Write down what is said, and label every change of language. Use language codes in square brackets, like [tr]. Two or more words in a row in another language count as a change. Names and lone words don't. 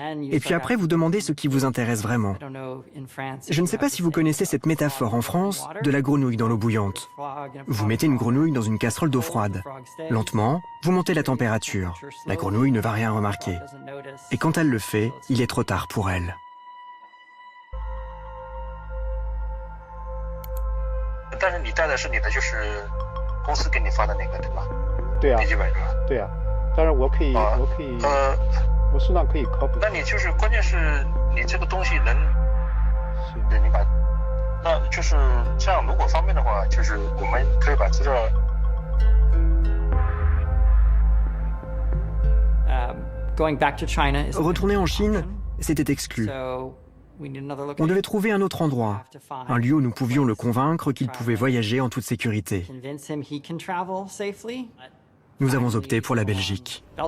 [fr] Et puis après, vous demandez ce qui vous intéresse vraiment. Je ne sais pas si vous connaissez cette métaphore en France de la grenouille dans l'eau bouillante. Vous mettez une grenouille dans une casserole d'eau froide. Lentement, vous montez la température. La grenouille ne va rien remarquer. Et quand elle le fait, il est trop tard pour elle. [zh] 但是你带的是你的就是公司给你发的那个对吧？对啊，笔记本是吧？对啊，当然我可以，我适当可以 copy。那你就是关键是你这个东西能，对，你把，那就是这样。如果方便的话，就是我们可以把资料。 [fr] Retourner en Chine, c'était exclu. On devait trouver un autre endroit, un lieu où nous pouvions le convaincre qu'il pouvait voyager en toute sécurité. Nous avons opté pour la Belgique.